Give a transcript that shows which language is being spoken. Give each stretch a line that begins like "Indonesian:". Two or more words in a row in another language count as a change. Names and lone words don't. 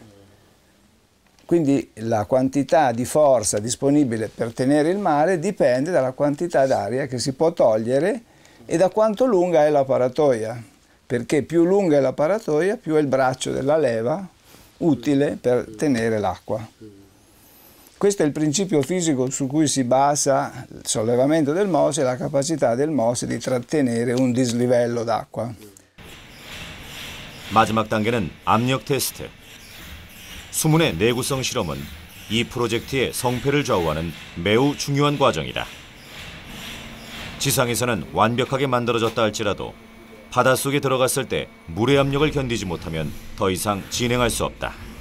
Italian: Quindi la quantità di forza disponibile per tenere il mare dipende dalla quantità d'aria che si può togliere e da quanto lunga è la paratoia, perché più lunga è la paratoia, più è il braccio della leva utile per tenere l'acqua. Questo è il principio fisico su cui si basa il sollevamento del MOSE e la capacità del MOSE di trattenere un dislivello d'acqua.
Korean: 마지막 단계는 압력 테스트. 수문의 내구성 실험은 이 프로젝트의 성패를 좌우하는 매우 중요한 과정이다. 지상에서는 완벽하게 만들어졌다 할지라도 바닷속에 들어갔을 때 물의 압력을 견디지 못하면 더 이상 진행할 수 없다.